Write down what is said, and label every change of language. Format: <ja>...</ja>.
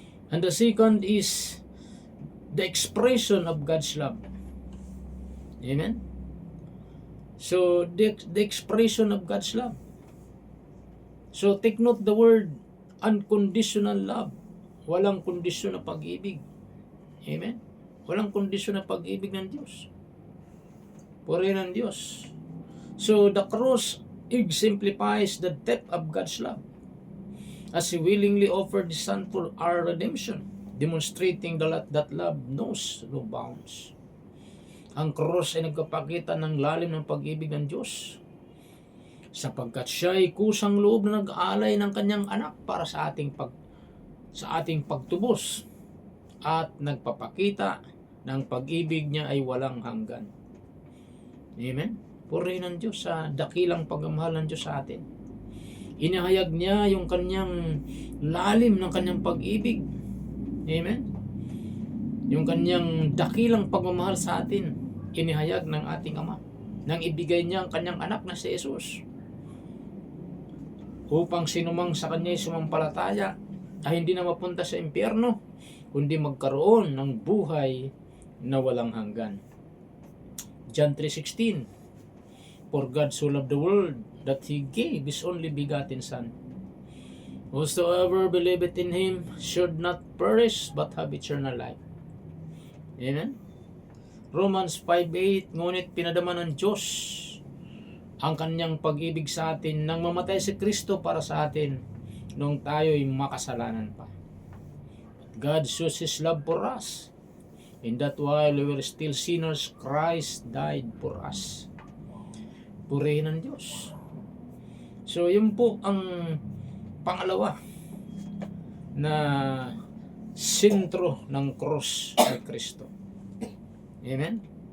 <en>And the second is the expression of God's love. Amen? So, the expression of God's love. So, take note the word unconditional love.</en> <tl>Walang kondisyon na pag-ibig. Amen? Walang kondisyon na pag-ibig ng Diyos. Purihin ng Diyos.</tl> <en>So, the cross exemplifies the depth of God's love as He willingly offered His Son for our redemption, demonstrating that love knows no bounds.</en> <tl>Ang cross ay nagpapakita ng lalim ng pag-ibig ng Diyos sapagkat Siya ay kusang loob na nag-aalay ng Kanyang anak para sa ating pagtubos at nagpapakita ng pag-ibig niya ay walang hanggan. Amen? Purihin ng Diyos sa dakilang pagmamahal ng Diyos sa atin. Inahayag niya yung kanyang lalim ng kanyang pag-ibig. Amen? Yung kanyang dakilang pagmamahal sa atin, inihayag ng ating Ama nang ibigay niya ang kanyang anak na si Jesus upang sinumang sa kanya sumampalataya ay hindi na mapunta sa impyerno, kundi magkaroon ng buhay na walang hanggan.</tl> <en>John 3:16, for God so loved the world that He gave His only begotten Son. Whosoever believeth in Him should not perish but have eternal life. Amen?</en> <tl>Romans 5:8, ngunit pinadama ng Diyos ang kanyang pag-ibig sa atin nang mamatay si Kristo para sa atin nung tayo'y makasalanan pa.</tl> <en>God shows His love for us, in that while we were still sinners, Christ died for us.</en> <tl>Purihin ng Diyos. So, yun po ang pangalawa na sentro ng cross ni Kristo. Amen?</tl>